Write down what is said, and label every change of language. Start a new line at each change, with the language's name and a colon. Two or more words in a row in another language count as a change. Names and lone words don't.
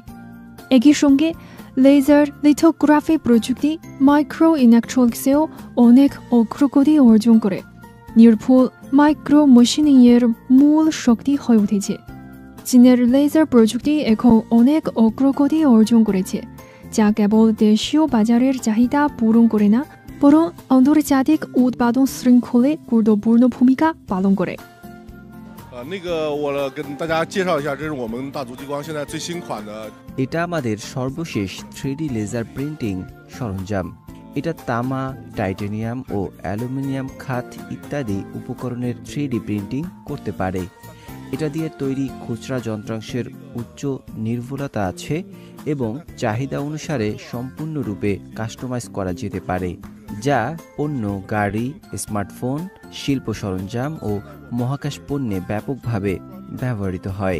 Bangla: একই সঙ্গে
English: laser lithography
Bangla: প্রযুক্তি
English: micro electronics
Bangla: অনেক অগ্রগতি অর্জন করে নির্ভুল
English: micro machining
Bangla: মূল শক্তি হয়ে উঠেছে। চীনের লেজার প্রযুক্তি এখন অনেক অগ্রগতি অর্জন করেছে, যা কেবল দেশীয় বাজারের চাহিদা পূরণ করে না, বরং আন্তর্জাতিক উৎপাদন শৃঙ্খলে গুরুত্বপূর্ণ ভূমিকা পালন করে।
Chinese: 我跟大家介绍一下，这是我们大族激光现在最新款的。
Bangla: এটা আমাদের সর্বশেষ 3D
English: laser printing
Bangla: সরঞ্জাম। এটা তামা, টাইটানিয়াম ও অ্যালুমিনিয়াম খাত ইত্যাদি উপকরণের 3D প্রিন্টিং করতে পারে। এটা দিয়ে তৈরি খুচরা যন্ত্রাংশের উচ্চ নির্ভুলতা আছে এবং চাহিদা অনুসারে সম্পূর্ণরূপে কাস্টমাইজ করা যেতে পারে, যা পণ্য, গাড়ি, স্মার্টফোন, শিল্প সরঞ্জাম ও মহাকাশ পণ্যে ব্যাপকভাবে ব্যবহৃত হয়।